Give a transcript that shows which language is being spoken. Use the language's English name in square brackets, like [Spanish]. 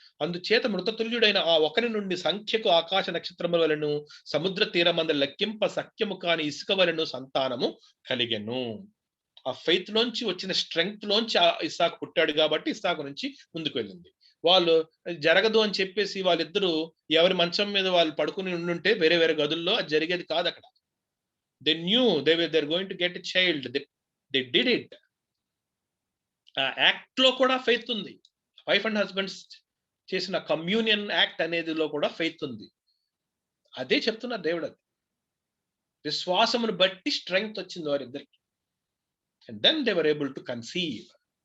[Telugu] అందుచేత మృతతుల్యుడైన ఆ ఒకరి నుండి సంఖ్యకు ఆకాశ నక్షత్రముల వలెను సముద్ర తీరమందు లెక్కింప సఖ్యము కాని ఇసుక వలెను సంతానము కలిగెను. ఆ ఫెయిత్ లోంచి వచ్చిన స్ట్రెంగ్త్ లోంచి ఇస్సాకు పుట్టాడు కాబట్టి ఇస్సాకు నుంచి ముందుకు వెళ్ళింది. వాళ్ళు జరగదు అని చెప్పేసి వాళ్ళిద్దరూ ఎవరి మంచం మీద వాళ్ళు పడుకుని ఉండుంటే వేరే వేరే గదుల్లో అది జరిగేది కాదు అక్కడ. [English] They knew they're going to get a child. They did it. [Telugu] ఆ యాక్ట్ లో కూడా ఫెయిత్ ఉంది. వైఫ్ అండ్ హస్బెండ్స్ చేసిన కమ్యూనియన్ యాక్ట్ అనేదిలో కూడా ఫెయిత్ ఉంది. అదే చెప్తున్నారు దేవుడు. అది విశ్వాసమును బట్టి స్ట్రెంగ్త్ వచ్చింది వారిద్దరికి. [English] And then they were able to conceive.